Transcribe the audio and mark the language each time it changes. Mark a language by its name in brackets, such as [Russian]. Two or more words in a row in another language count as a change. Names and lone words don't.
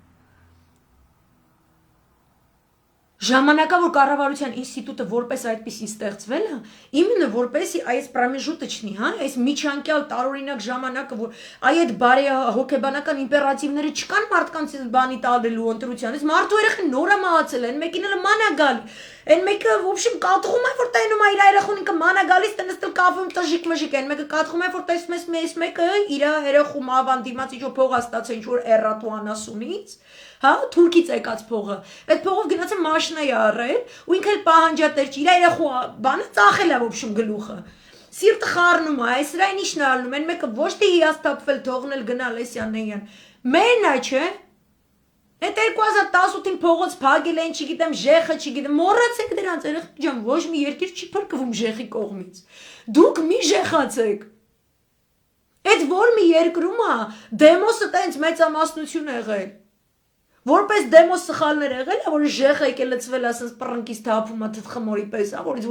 [Armenian] Ժամանակավոր կառավարության ինստիտուտը որպես այդպեսին ստեղծվել է, իմенно որպեսի այս պրոմեժուտочный, հա, այս միջանկյալ տարօրինակ ժամանակը, որ այդ բարի հոգեբանական իմպերատիվները չկան մարդկանց բանի տալելու ընտրությանից, մարդու երեխան նոր է մահացել, այն մեկին էլ ման է գալ, այն մեկը [Russian] в общем [Armenian] կատղում է որ տենում է իր երեխուն ինքը ման է գալիս տնստել կաֆում տժիկ մժիկ, այն մեկը կատղում է որ տեսնում ես մեզ մեկը իր երեխու մավան դիմաց ինչ որ փող ստացել ինչ որ էռատու անասունից, հա, թուրքից եկած փողը, այդ փողով գնաց է մաշինա առել ու ինքը պահանջատեր չի, իր երեխու բանը ծախել է [Russian] в общем [Armenian] գլուխը։ Սիրտը խառնում է, այս սրային իշն ալնում, այն մեկը ոչ թե հիասթափվել թողնել գնալ Լեսյանեյան։ Մենա չէ։ Այդ 2018-ին փողոց փագել են, չգիտեմ, ժեխը, չգիտեմ, մոռացեք դրանց, երեխեք ջան, ոչ մի երկիր չի փրկվում ժեխի կողմից։ Դուք մի ժեխացեք։ Այդ որ մի երկրում է, դեմոսը տենց մեծամասնություն եղել։ Որպես դեմոս սխալներ եղել է, որ ժեխը եկել լցվել ասես պռնկից թափում է թխմորի պես, որից ոչ